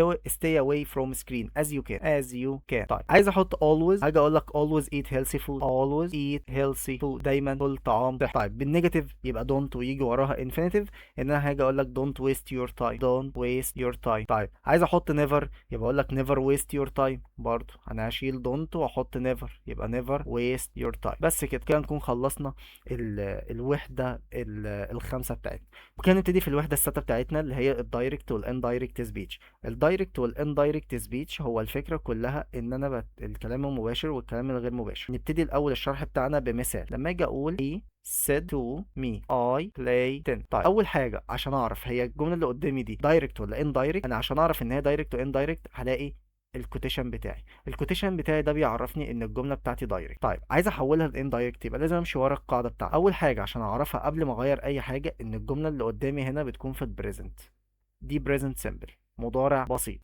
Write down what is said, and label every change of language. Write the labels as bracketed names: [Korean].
[English] stay away from screen as you can. [Arabic] طيب عايز احط always، هاجي اقول لك [English] always eat healthy food. always eat healthy food، [Arabic] دايما كل طعام صحي. طيب بالنيجاتيف يبقى don't ويجي وراها infinitive، ان انا هاجي اقول لك [English] don't waste your time. don't waste your time. [Arabic] طيب عايز احط [English] never، [Arabic] يبقى اقول لك [English] never waste your time. [Arabic] برضو انا هشيل [English] don't واحط never، يبقى never waste your time. [Arabic] بس كده نكون خلصنا الوحدة الخامسة بتاعتنا. وكان نبتدي في الوحدة السادسة بتاعتنا اللي هي الدايركت والاندايركت سبيتش. الدايركت والاندايركت سبيتش هو الفكرة كلها ان انا الكلام المباشر والكلام الغير مباشر. نبتدي الاول الشرح بتاعنا بمثال. لما اجي اقول [English] he said to me I play tennis. [Arabic] طيب اول حاجة عشان اعرف هي الجملة اللي قدامي دي دايركت ولا اندايركت، انا عشان اعرف ان هي دايركت واندايركت هلاقي الكوتيشن بتاعي. الكوتيشن بتاعي ده بيعرفني ان الجمله بتاعتي دايركت. طيب عايز احولها لاندايركت، يبقى لازم امشي ورا القاعده بتاعتي. اول حاجه عشان اعرفها قبل ما اغير اي حاجه ان الجمله اللي قدامي هنا بتكون في البريزنت، دي بريزنت سيمبل، مضارع بسيط.